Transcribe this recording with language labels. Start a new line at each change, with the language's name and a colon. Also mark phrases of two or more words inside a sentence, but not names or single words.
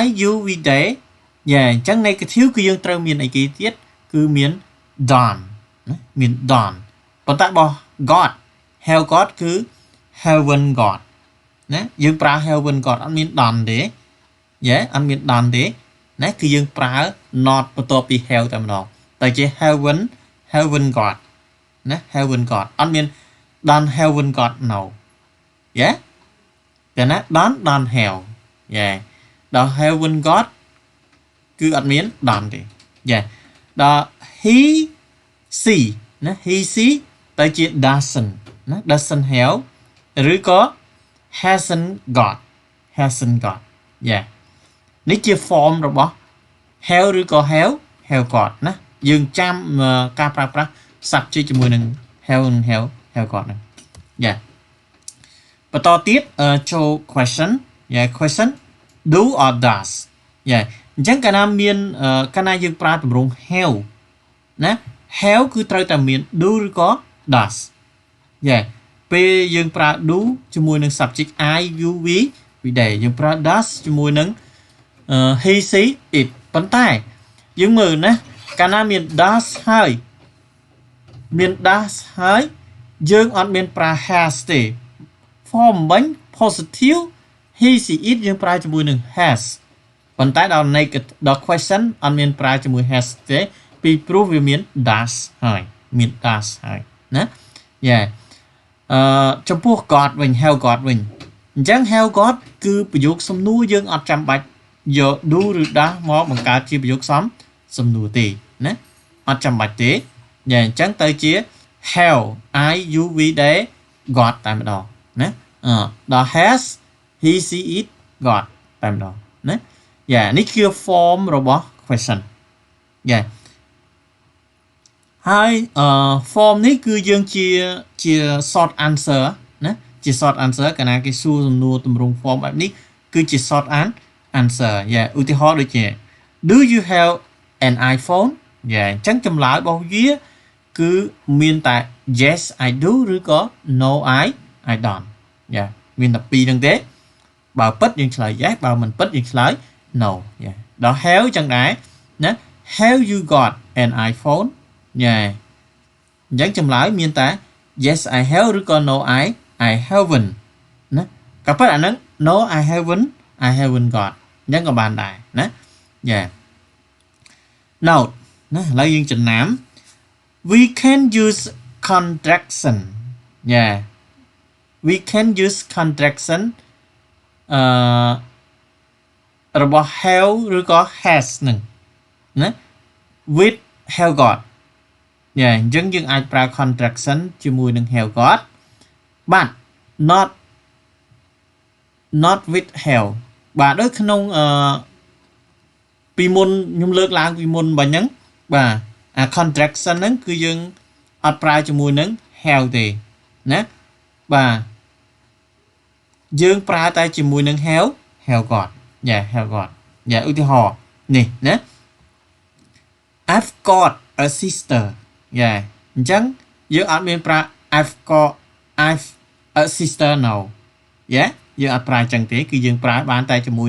English: you we they
Khmer: អញ្ចឹង negative គឺយើងត្រូវមានអីគេទៀតគឺមាន done ណាមាន done ប៉ុន្តែរបស់
English: got have got
Khmer: គឺ
English: haven't got
Khmer: ណាយើងប្រើ
English: haven't got
Khmer: អត់មាន done ទេអត់មាន done ទេណាគឺយើងប្រើ not បន្ទាប់ពី have តែម្ដងតែជា
English: haven't got
Khmer: ណា
English: haven't got
Khmer: អត់មាន done
English: haven't got no
Khmer: តែណា
English: done have
Khmer: ដល់
English: haven't got
Khmer: គឺអត់មាន done ទេដល់
English: he she
Khmer: ណា
English: he she
Khmer: ទៅជា doesn't ណា
English: doesn't have
Khmer: ឬក៏
English: hasn't got
Khmer: នេះជា form របស់ have ឬក៏
English: have got
Khmer: ណាយើងចាំការប្រើប្រាស់ subject ជាមួយនឹង
English: have got
Khmer: ហ្នឹង បន្តទៀតចូល
English: question question do or does
Khmer: អញ្ចឹងកាលណាមានកាលណាយើងប្រើទម្រង់ have ណា have គឺត្រូវតែមាន do ឬក៏ does ពេលយើងប្រើ do ជាមួយនឹង
English: subject I you we they
Khmer: យើងប្រើ does ជាមួយនឹង
English: he she it
Khmer: ប៉ុន្តែយើងមើលណាកាលណាមាន does ហើយ យើងអត់មានប្រើ has ទេ form វិញ
English: positive he she it
Khmer: យើងប្រើជាមួយនឹង has ប៉ុន្តែដល់ negative ដល់ question អត់មានប្រើជាមួយ has ទេពីព្រោះវាមាន does ហើយមាន does ហើយណា ចំពោះ got វិញ
English: have got
Khmer: វិញអញ្ចឹង
English: have got
Khmer: គឺប្រយោគសំណួរយើងអត់ចាំបាច់យក do ឬ does មកបង្កើតជាប្រយោគសំណួរទេណាអត់ចាំបាច់ទេអញ្ចឹងទៅជា
English: have I you we they got
Khmer: តែម្ដងណាដល់
English: has he she it got
Khmer: តែម្ដងណានេះគឺ form របស់ question ហើយ form នេះគឺយើងជា
English: short answer
Khmer: ណាជា
English: short answer
Khmer: កាលណាគេសួរសំណួរទម្រង់ form បែបនេះគឺជា
English: short answer
Khmer: ឧទាហ រណ៍ដូចជា
English: do you have an iPhone
Khmer: អញ្ចឹងចម្លើយរបស់វាគឺមានតែ
English: yes I do
Khmer: ឬក៏
English: no I don't
Khmer: មានតែពីរហ្នឹងទេបើពិតយើងឆ្លើយ yes បើមិនពិតយើងឆ្លើយ no ដល់ have ចឹងដែរណា
English: have you got an iPhone
Khmer: អញ្ចឹងចម្លើយមានតែ
English: yes I have
Khmer: ឬក៏
English: no I haven't
Khmer: ណាក៏ប៉ុន្តែអាហ្នឹង
English: no I haven't got
Khmer: អញ្ចឹងក៏បានដែរណាnote ណាឥឡូវយើងចំណាំ
English: we can use contraction we can use contraction
Khmer: របស់ have ឬក៏ has ហ្នឹងណា
English: with have got
Khmer: អញ្ចឹងយើងអាចប្រើ contraction ជាមួយនឹង
English: have got but not with have
Khmer: បាទដូចក្នុងពីមុនខ្ញុំលើកឡើងពីមុនបាញ់ហ្នឹងបាទអា contraction ហ្នឹងគឺយើងអត់ប្រើជាមួយនឹង have ទេ ណាបាទយើងប្រើតែជាមួយនឹង
English: have got have got
Khmer: ឧទាហរណ៍នេះណា
English: I've got a sister
Khmer: អញ្ចឹងយើងអត់មានប្រើ
English: I've a sister no
Khmer: យើងអត់ប្រើចឹងទេគឺយើងប្រើបានតែជាមួយ